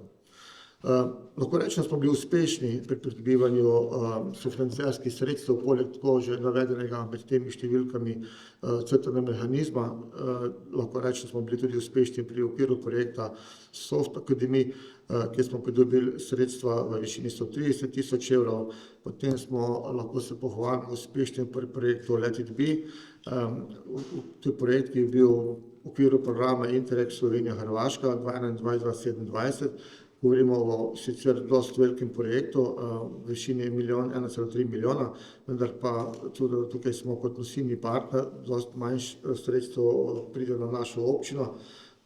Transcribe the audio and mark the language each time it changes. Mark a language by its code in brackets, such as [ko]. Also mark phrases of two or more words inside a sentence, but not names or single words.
[sl] Lahko rečem, smo bili uspešni pri pridobivanju sofinancerskih sredstev, poleg tako že navedenega med temi številkami CTN mehanizma. Lahko rečem, smo bili tudi uspešni pri okviru projekta Soft Academy, kjer smo pridobili sredstva v višini 130 tisoč evrov. Potem smo lahko se pohvalili uspešni pri projektu Let it be. To je projekt, ki je bil v okviru programa Interreg Slovenija-Hrvaška 2021-2027. Govorimo o sicer dosti velikem projektu v višini 1,3 milijona, vendar pa tudi tukaj smo kot nosilni partner, dosti manj sredstev pride na našo občino.